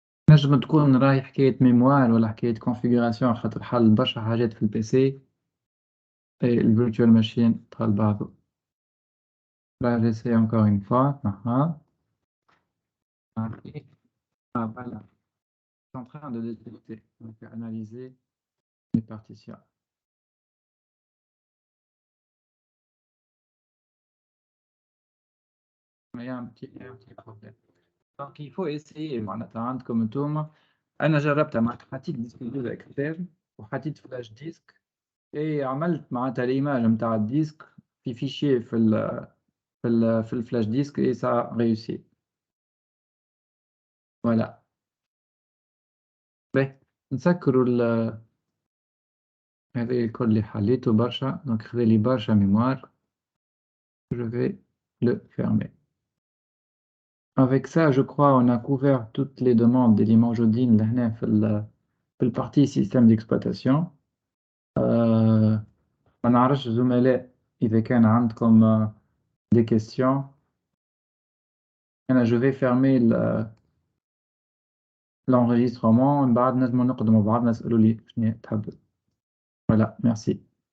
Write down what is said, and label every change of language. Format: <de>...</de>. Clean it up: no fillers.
<ar>نجم تكون راهي حكاية ميموار ولا حكاية configuration خاطر حل برشا حاجات في البي سي</ar> <fr>et le virtual machine</fr> <ar>دخل بعضه.</ar> <fr>Là, j'essaie encore une fois. Ok. Ah, voilà. Je suis en train de détecter, donc analyser les partitions. Il y a un petit problème. Donc, il faut essayer</fr> <ar>معناتها عندكم انتوما. أنا جربتها مع حطيت ديسك دوز اكسترن وحطيت فلاش ديسك et عملت معناتها الإيماج نتاع الديسك في فيشير في الفلاش ديسك</ar> <fr>et ça a réussi. Voilà.</fr> <ar>باهي نسكروا هذا الكل اللي حليته برشا donc خذ لي برشا mémoire.</ar> <fr>Je vais le fermer. Avec ça, je crois on a couvert toutes les demandes d'éléments Jodine لهنا في الpartie système d'exploitation.</fr> <ar>ما نعرفش زملاء إذا كان عندكم des questions. أنا</ar> <fr>je vais fermer l'enregistrement.</fr> <ar>من بعد نجمو نقدموا بعض نسألوا لي شنو تحب.</ar> <fr>Voilà, merci.</fr>